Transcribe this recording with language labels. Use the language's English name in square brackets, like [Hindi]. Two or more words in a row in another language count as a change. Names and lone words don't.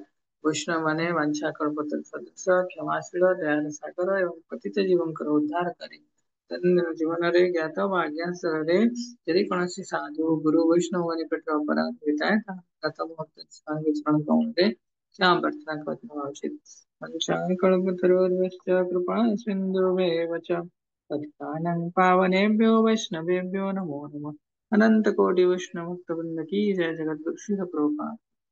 [Odia] ବୈଷ୍ଣବ ମାନେ ବାଞ୍ଛାକଳ୍ପତରୁଷ, କ୍ଷମାଶୀଳ, ଦୟାଳୁ ସାଗର ଏବଂ ପତିତ ଜୀବଙ୍କର ଉଦ୍ଧାରକାରୀ। ଦୈନନ୍ଦିନ ଜୀବନରେ ଜ୍ଞାତ ବା ଅଜ୍ଞାତ ସ୍ଥଳରେ ଯଦି କୌଣସି ସାଧୁ, ଗୁରୁ, ବୈଷ୍ଣବ ନିକଟରେ ଅପରାଧ ହୋଇଥାଏ, କ୍ଷମା ପ୍ରାର୍ଥନା କରିବା ଉଚିତ। [Sanskrit] वाञ्छाकल्पतरुभ्यश्च कृपा सिन्धुभ्येव च पतितानां पावनेभ्यो वैष्णवेभ्यो नमो नमः। [Hindi] अनंत कोटि वैष्णव भक्तवृंद की जय। जगद्गुरु श्रील प्रभुपाद।